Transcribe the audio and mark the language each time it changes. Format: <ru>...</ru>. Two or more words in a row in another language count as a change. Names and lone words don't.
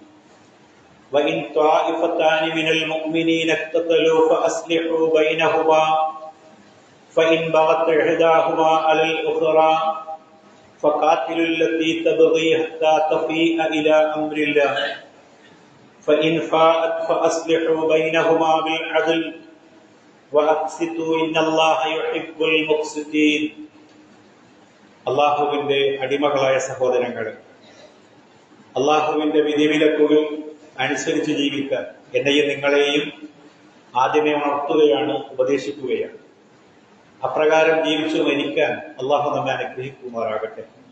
<ar>وإن طائفتان من المؤمنين اقتتلوا فأصلحوا بينهما فإن بغت إحداهما على الأخرى فقاتلوا التي تبغي حتى تفيء إلى أمر الله فإن فاءت فأصلحوا بينهما بالعدل وأقسطوا إن الله يحب المقسطين.</ar> <ml>അള്ളാഹുവിന്റെ അടിമകളായ സഹോദരങ്ങളെ, അള്ളാഹുവിന്റെ വിധിവിലക്കുകൾ അനുസരിച്ച് ജീവിക്കാൻ എന്നെയും നിങ്ങളെയും ആദ്യമേ ഉണർത്തുകയാണ്, ഉപദേശിക്കുകയാണ്. അപ്രകാരം ജീവിച്ചു മരിക്കാൻ അള്ളാഹു നമ്മെ അനുഗ്രഹിക്കുമാറാകട്ടെ.</ml>